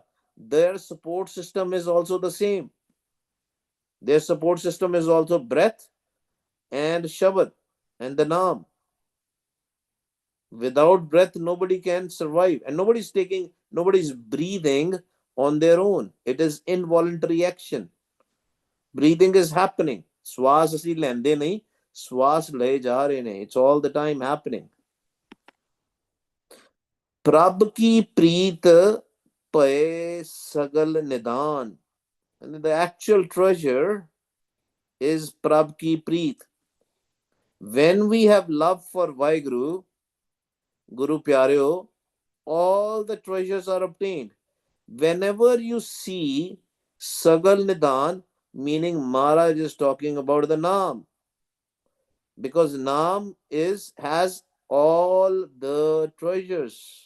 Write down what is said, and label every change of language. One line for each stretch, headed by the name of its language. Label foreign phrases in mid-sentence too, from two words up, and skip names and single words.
English: Their support system is also the same. Their support system is also breath and Shabad and the Naam. Without breath, nobody can survive. And nobody's breathing on their own. It is involuntary action. Breathing is happening.
Punjabi: Swas ਅਸੀਂ ਲੈਂਦੇ ਨਹੀਂ, ਸਵਾਸ ਲਏ ਜਾ ਰਹੇ ਨੇ.
English: It's all the time happening.
Punjabi: ਪ੍ਰਭ ਕੀ ਪ੍ਰੀਤ ਪਏ ਸਗਲ ਨਿਦਾਨ.
English: And the actual treasure is
Punjabi: ਪ੍ਰਭ ਕੀ ਪ੍ਰੀਤ.
English: When we have love for Vaheguru,
Punjabi: ਗੁਰੂ ਪਿਆਰਿਓ,
English: all the treasures are obtained. Whenever you see
Punjabi: ਸਗਲ ਨਿਦਾਨ,
English: meaning Maharaj is talking about the Naam, because Naam has all the treasures.